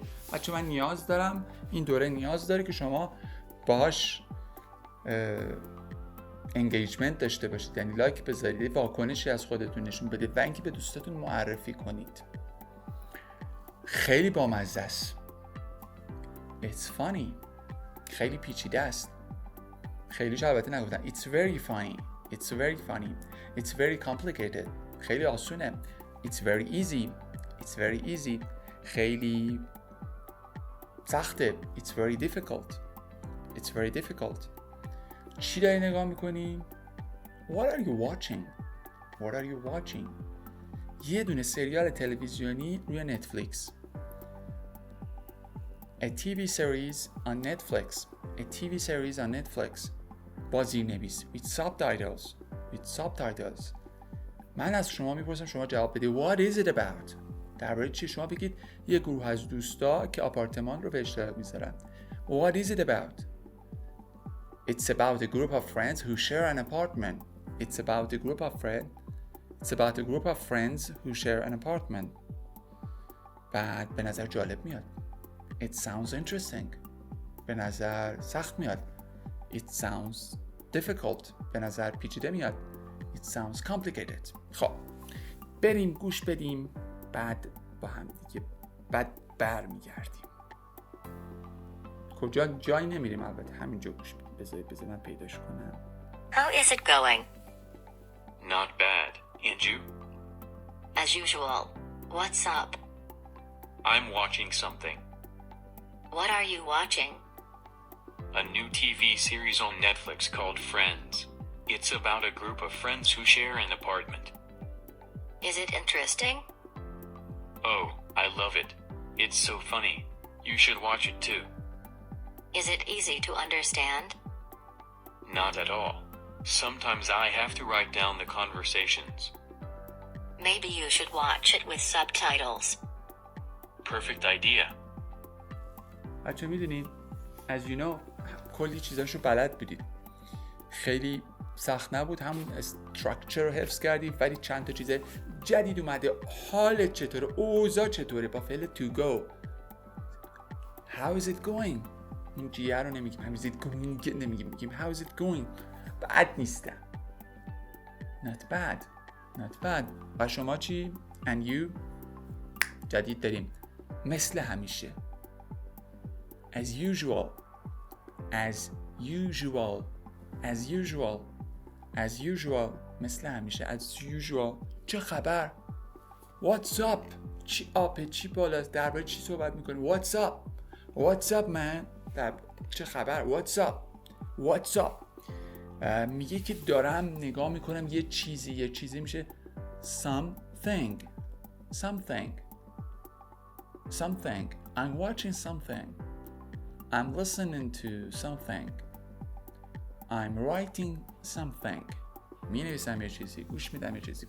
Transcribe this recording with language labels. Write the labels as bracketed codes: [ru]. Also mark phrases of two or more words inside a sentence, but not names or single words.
[fa] بچه من نیاز دارم، این دوره نیاز داره که شما باهاش انگیجمنت داشته باشید، یعنی لایک بذارید، واکنشی از خودتون نشون بدید و اینکه به دوستاتون معرفی کنید. خیلی بامزه است. [en] It's funny. [fa] خیلی پیچیده است. خیلیش البته نگفتم. [en] It's very funny. It's very funny. It's very complicated. [fa] خیلی آسونه. [en] It's very easy. It's very easy. [fa] خیلی سخته. [en] It's very difficult. It's very difficult. [fa] چی داری نگاه میکنی؟ [en] What are you watching? What are you watching? [fa] یه دونه سریال تلویزیونی روی نتفلیکس. [en] A TV series on Netflix. A TV series on Netflix. [fa] با زیرنویس. [en] With subtitles. With subtitles. [fa] من از شما میپرسم، شما جواب بدید. [en] What is it about? [fa] درباره چی؟ شما بگید یه گروه از دوستا که آپارتمان رو به اشتراک میذارن. [en] What is it about? It's about a group of friends who share an apartment. It's about a group of friends. It's about a group of friends who share an apartment. [fa] بعد به نظر جالب میاد. [en] It sounds interesting. [fa] به نظر سخت میاد. [en] It sounds difficult. [fa] به نظر پیچیده میاد. [en] It sounds complicated. [fa] خب بریم گوش بدیم، بعد با هم دیگه برمیگردیم. کجا جایی نمیریم، البته همینجا گوش بدیم. بذار من پیداش کنم. [en] How is it going? Not bad. And you? As usual. What's up? I'm watching something. What are you watching? A new TV series on Netflix called Friends. It's about a group of friends who share an apartment. Is it interesting? Oh, I love it. It's so funny. You should watch it too. Is it easy to understand? Not at all. Sometimes I have to write down the conversations. Maybe you should watch it with subtitles. Perfect idea. [fa] بچه میدونید [en] as you know [fa] کلی چیزاشو بلد بودید، خیلی سخت نبود، همون استراکچر رو حفظ کردیم، ولی چند تا چیز جدید اومده. حالت چطوره؟ اوضاع چطوره؟ با فعل [en] to go. How is it going؟ [fa] این جیه رو نمیگیم، [en] how is it going [fa] نمیگیم، میگیم [en] how is it going. [fa] بد نیستم. [en] Not bad. Not bad. [fa] و شما چی؟ [en] And you؟ [fa] جدید داریم. مثل همیشه. [en] As usual. As usual. As usual. As usual. [fa] مثل همیشه. [en] As usual. [fa] چه خبر؟ [en] What's up؟ [fa] چی آپه؟ چی بالاست؟ درباره چی صحبت میکنی؟ [en] What's up؟ What's up man؟ [fa] چه خبر؟ [en] What's up؟ What's up؟ [fa] میگه که دارم نگاه میکنم یه چیزی میشه something. [en] Something. Something. I'm watching something. I'm listening to something. I'm writing something. [fa] می نویسم یه چیزی، گوش میدم یه چیزی.